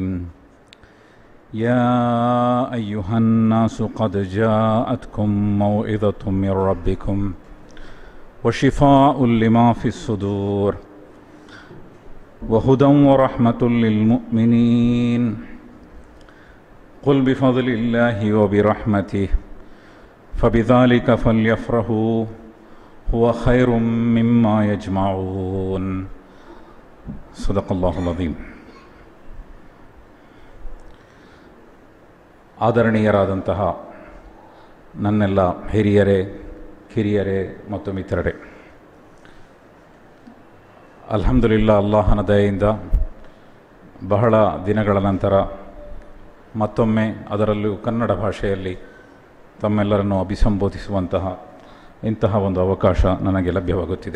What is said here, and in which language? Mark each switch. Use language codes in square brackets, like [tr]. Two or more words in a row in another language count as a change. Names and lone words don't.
[ar] يا أيها الناس قد جاءتكم موعظة من ربكم وشفاء لما في الصدور وهدى ورحمة للمؤمنين. قل بفضل الله وبرحمته فبذلك فليفرحوا هو خير مما يجمعون. صدق الله العظيم. [kn] ಆದರಣೀಯರಾದಂತಹ ನನ್ನೆಲ್ಲ ಹಿರಿಯರೇ, ಕಿರಿಯರೇ ಮತ್ತು ಮಿತ್ರರೇ, ಅಲ್ಹಮ್ದುಲಿಲ್ಲಾ, ಅಲ್ಲಾಹನ ದಯೆಯಿಂದ ಬಹಳ ದಿನಗಳ ನಂತರ ಮತ್ತೊಮ್ಮೆ ಅದರಲ್ಲೂ ಕನ್ನಡ ಭಾಷೆಯಲ್ಲಿ ತಮ್ಮೆಲ್ಲರನ್ನು ಅಭಿಸಂಬೋಧಿಸುವಂತಹ ಇಂತಹ ಒಂದು ಅವಕಾಶ ನನಗೆ ಲಭ್ಯವಾಗುತ್ತಿದೆ.